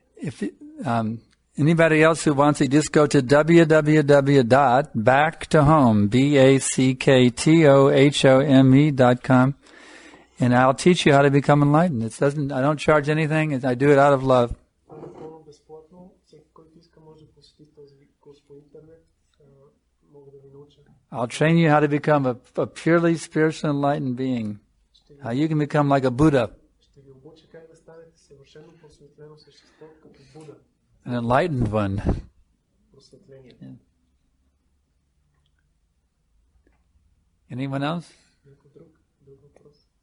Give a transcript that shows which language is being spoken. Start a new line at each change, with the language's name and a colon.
English: If anybody else who wants it, just go to www.backtohome, BACKTOHOME.com, and I'll teach you how to become enlightened. I don't charge anything. I do it out of love.
Bulgarian: това е напълно безплатно. Всеки, който иска, може да посети този курс по интернет. Мога да ви науча.
English: I'll train you how to become a purely spiritual enlightened being. How you can become like a Buddha,
Bulgarian: Ще ви обуча как да станете съвършено просветлено същество, като Буда.
English: an enlightened one.
Bulgarian: Просветление.
English: Anyone else?
Bulgarian: Някой друг въпрос?